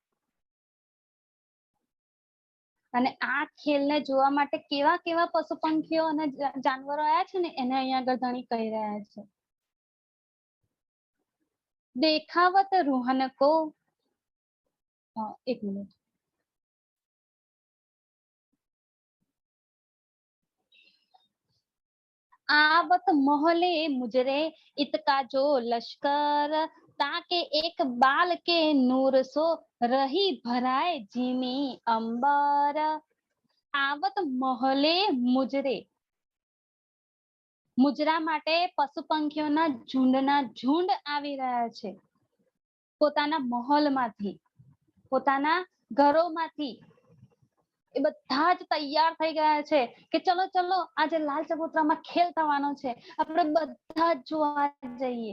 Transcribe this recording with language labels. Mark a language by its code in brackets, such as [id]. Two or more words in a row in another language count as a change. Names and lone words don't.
[gu] અને આ ખેલને જોવા માટે કેવા કેવા પશુ પંખીઓ અને જાનવરો આવ્યા છે ને, એને અહીંયા આગળ ધણી કહી રહ્યા છે. [hi] देखावत रूहन को, [gu] એક મિનિટ, [hi] आवत मोहले मुजरे इतका जो लश्कर, ताके एक बाल के नूर सो रही भराए जीनी अंबर. आवत मोहले मुजरे, [gu] મુજરા માટે પશુ પંખીઓના ઝુંડના ઝુંડ આવી રહ્યા છે, પોતાના મહોલમાંથી, પોતાના ઘરોમાંથી. એ બધા જ તૈયાર થઈ ગયા છે કે ચલો ચલો આજે લાલ ચબૂતરામાં ખેલ થવાનો છે, આપણે બધા જ જોવા જઈએ.